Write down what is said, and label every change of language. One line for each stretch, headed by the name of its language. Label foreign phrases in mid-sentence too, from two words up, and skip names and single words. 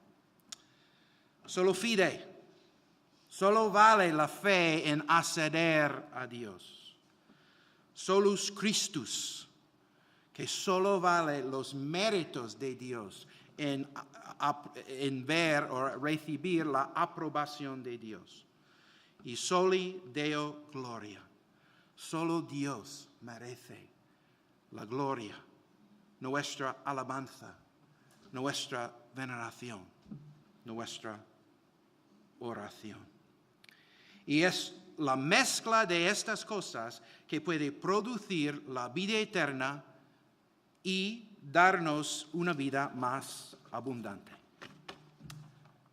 Latin: Solo fide,
Spanish: solo vale la fe en acceder a Dios.
Latin: Solus Christus,
Spanish: que solo vale los méritos de Dios en ver o recibir la aprobación de Dios.
Latin: Y soli Deo gloria.
Spanish: Solo Dios merece la gloria, nuestra alabanza, nuestra veneración, nuestra oración. Y es la mezcla de estas cosas que puede producir la vida eterna y darnos una vida más abundante.